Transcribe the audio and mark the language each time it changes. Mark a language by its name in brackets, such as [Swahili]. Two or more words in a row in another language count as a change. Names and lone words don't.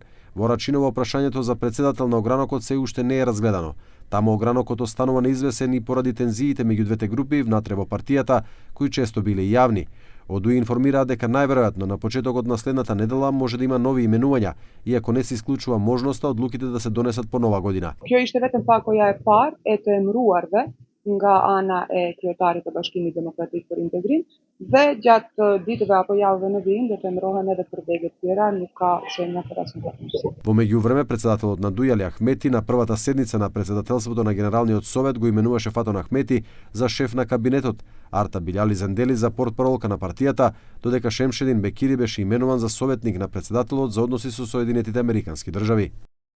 [Macedonian] Во Рачиново прашањето за председател на огранокот се уште не е разгледано. Таму огранокот останува неизвесен и поради тензиите меѓу двете групи внатре во партијата, кои често биле јавни. Одуи информираа дека најверојатно на почетокот на следната недела може да има нови именувања, иако не се исклучува можноста одлуките да се донесат по нова година. [Albanian] Kjo ishte vetëm pakoja e parë e të emëruarve nga ana e kryetarit të Bashkimit Demokratik për Integrim dhe gjatë ditëve apo javëve në vijim do të emërohen edhe për degët tjera, nuk ka shenja për asnjë. [Macedonian] Во меѓувреме председателот на Дуи Али Ахмети на првата седница на председателството на Генералниот совет го именуваше Фатон Ахмети за шеф на кабинетот, Арта Билјали Зендели за портпаролка на партијата, додека Шемшедин Бекири беше именуван за советник на председателот за односи со Соединетите Американски држави.